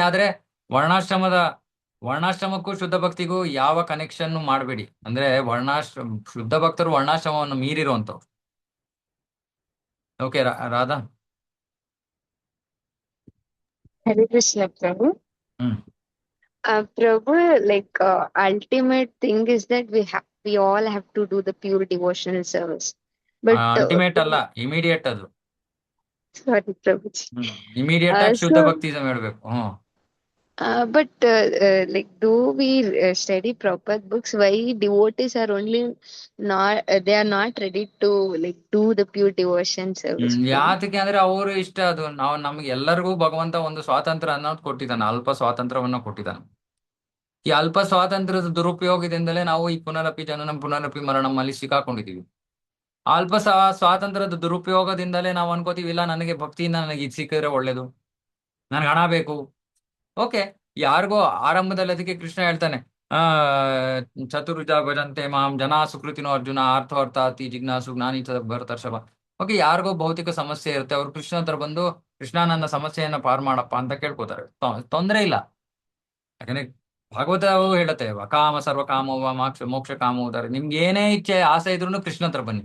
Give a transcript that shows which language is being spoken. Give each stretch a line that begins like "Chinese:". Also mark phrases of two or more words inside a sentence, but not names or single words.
Kannada: ಆದ್ರೆ ವರ್ಣಾಶ್ರಮಕ್ಕೂ ಶುದ್ಧ ಭಕ್ತಿಗೂ ಯಾವ ಕನೆಕ್ಷನ್ ಮಾಡಬೇಡಿ. ಅಂದ್ರೆ ಶುದ್ಧ ಭಕ್ತರು ವರ್ಣಾಶ್ರಮವನ್ನು ಮೀರಿರುವಂತವ್ರು. ಓಕೆ ರಾಧಾ? ಹರೇ ಕೃಷ್ಣ ಪ್ರಭು.
English: Prabhu, like ultimate thing is that we all have to do the pure devotional service. But
Kannada: ಅಲ್ಟಿಮೇಟ್ ಅಲ್ಲ, ಇಮಿಡಿಯೇಟ್ ಅದು.
English: sorry Prabhuji.
Kannada: ಇಮಿಡಿಯೇಟ್ ಆಗಿ ಶುದ್ಧ ಭಕ್ತಿ ಹೇಳ್ಬೇಕು.
English: But like though we study proper books, why devotees are only they are not ready to like do the pure devotion service?
Kannada: ಯಾತಕ್ಕೆ ಅಂದ್ರೆ ಅವರು ಇಷ್ಟ. ಅದು ನಮ್ಗೆ ಎಲ್ಲರಿಗೂ ಭಗವಂತ ಒಂದು ಸ್ವಾತಂತ್ರ್ಯ ಅನ್ನೋದು ಕೊಟ್ಟಿದ್ದಾನೆ, ಅಲ್ಪ ಸ್ವಾತಂತ್ರ್ಯವನ್ನ ಕೊಟ್ಟಿದ್ದಾನೆ. ಈ ಅಲ್ಪ ಸ್ವಾತಂತ್ರ್ಯದ ದುರುಪಯೋಗದಿಂದಲೇ ನಾವು ಈ
Sanskrit: ಪುನರಪಿ ಜನನ ಪುನರಪಿ
Kannada: ಮರಣಮ್ಮಲ್ಲಿ ಸಿಕ್ಕಾಕೊಂಡಿದೀವಿ. ಅಲ್ಪ ಸ್ವಾತಂತ್ರ್ಯದ ದುರುಪಯೋಗದಿಂದಲೇ ನಾವು ಅನ್ಕೋತೀವಿ, ಇಲ್ಲ ನನಗೆ ಭಕ್ತಿಯಿಂದ ನನಗೆ ಇದು ಸಿಕ್ಕಿದ್ರೆ ಒಳ್ಳೇದು, ನನ್ಗೆ ಹಣ ಬೇಕು. ಓಕೆ, ಯಾರಿಗೋ ಆರಂಭದಲ್ಲಿ ಅದಕ್ಕೆ ಕೃಷ್ಣ ಹೇಳ್ತಾನೆ,
Sanskrit: ಆ ಚತುರ್ಜ ಭಜಂತೆ ಮಾಂ ಜನಾ ಸುಕೃತಿನೋ ಅರ್ಜುನ ಅರ್ಥಾರ್ಥಾತಿ ಜಿಜ್ಞಾಸು ಜ್ಞಾನಿ ಭರತರ್ಷಭ.
Kannada: ಓಕೆ, ಯಾರಿಗೋ ಭೌತಿಕ ಸಮಸ್ಯೆ ಇರುತ್ತೆ, ಅವ್ರು ಕೃಷ್ಣ ಹತ್ರ ಬಂದು ಕೃಷ್ಣ ನನ್ನ ಸಮಸ್ಯೆಯನ್ನ ಪಾರ್ ಮಾಡಪ್ಪ ಅಂತ ಕೇಳ್ಕೊತಾರೆ. ತೊಂದ್ರೆ ಇಲ್ಲ. ಯಾಕಂದ್ರೆ ಭಾಗವತವು ಹೇಳುತ್ತೆ,
Sanskrit: ಕಾಮ ಸರ್ವ ಕಾಮವ ಮೋಕ್ಷ ಮೋಕ್ಷ ಕಾಮ ಉದಾರೆ.
Kannada: ನಿಮ್ಗೆ ಏನೇ ಇಚ್ಛೆ ಆಸೆ ಇದ್ರು ಕೃಷ್ಣ ಹತ್ರ ಬನ್ನಿ.